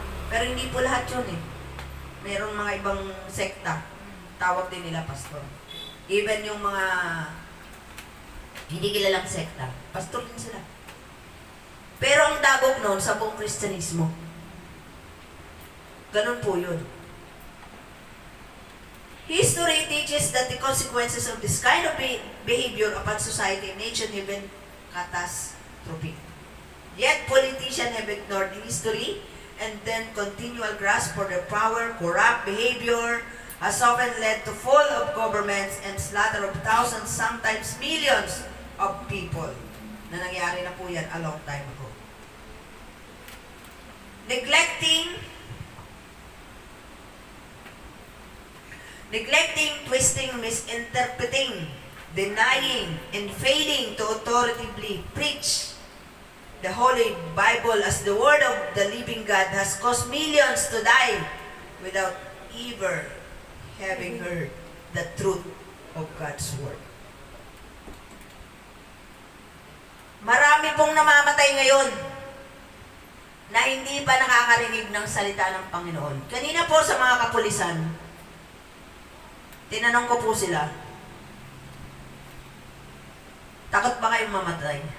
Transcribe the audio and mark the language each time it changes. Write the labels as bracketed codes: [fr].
[tl] Pero hindi po lahat yun eh. Merong mga ibang sekta, tawag din nila pastor. Even yung mga hindi kilalang sekta, pastor din sila. Pero ang dagok noon sa buong Kristyanismo, Ganun po yun. [en] History teaches that the consequences of this kind of behavior upon society and nation have been catastrophic. Yet politicians have ignored history and then continual grasp for their power, corrupt behavior has often led to fall of governments and slaughter of thousands, sometimes millions of people. [tl] Na nangyari na po yan [en] a long time ago. Neglecting, twisting, misinterpreting, denying, and failing to authoritatively preach the Holy Bible as the Word of the living God has caused millions to die without ever having heard the truth of God's Word. [tl] Marami pong namamatay ngayon na hindi pa nakakarinig ng salita ng Panginoon. Kanina po sa mga kapulisan, tinanong ko po sila, takot ba kayong mamatay?